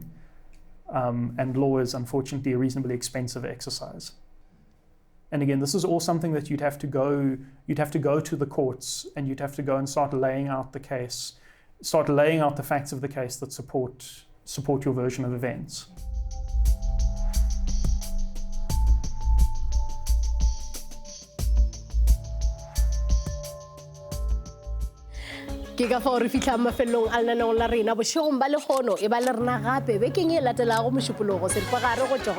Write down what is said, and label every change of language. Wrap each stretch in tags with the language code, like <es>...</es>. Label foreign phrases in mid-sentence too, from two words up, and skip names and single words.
<en>And law is unfortunately a reasonably expensive exercise. And again, this is all something that you'd have to go to the courts and you'd have to go and start laying out the case, start laying out the facts of the case that support your version of events.</en> <nso>Ke ka fa re fitla mafelong a lenaneo la rena bošegong ba legono e ba le rena gape bekeng e latelago mošupologo se fa gare go tšwa go</nso>